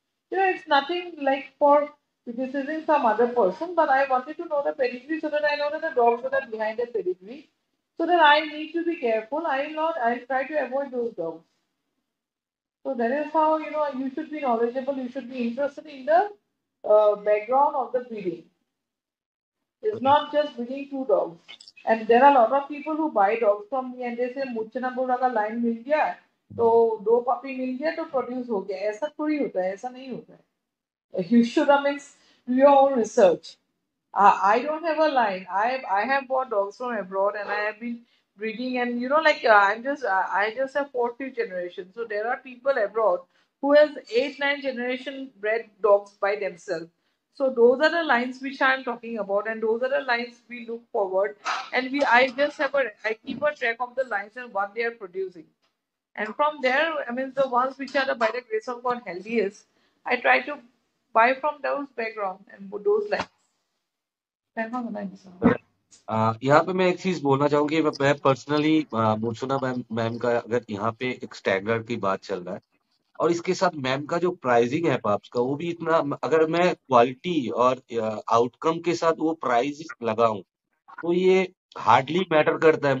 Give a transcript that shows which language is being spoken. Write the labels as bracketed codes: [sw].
[en] You know, it's nothing like for criticizing some other person, but I wanted to know the pedigree so that I know that the dogs that are behind the pedigree, so that I need to be careful. I will not. I'll try to avoid those dogs. So that is how you should be knowledgeable. You should be interested in the background of the breeding. It's not just breeding two dogs. And there are a lot of people who buy dogs from me and they say [hi] मुझे ना बोला का line मिल गया तो दो puppy मिल गया तो produce हो गया ऐसा थोड़ी होता है [en] ऐसा नहीं होता है you should do your own research. I don't have a line. I have bought dogs from abroad and I have been breeding and I just have fourth fifth generation. So there are people abroad who has eight nine generation bred dogs by themselves. So those are the lines which I am talking about and those are the lines we look forward and we I keep a track of the lines and what they are producing. And from there, I mean, the ones which are by the grace of God healthiest, I try to buy from those background and those lines. [hi] यहाँ पे मैं एक चीज बोलना चाहूंगी, मैं personally मूर्छना ma'am ma'am का अगर यहाँ पे एक स्टैंडर्ड की बात चल रहा है और इसके साथ मैम का जो प्राइसिंग है पाप्स का वो भी इतना, अगर मैं क्वालिटी और आउटकम के साथ वो प्राइस लगाऊं तो ये हार्डली मैटर करता है।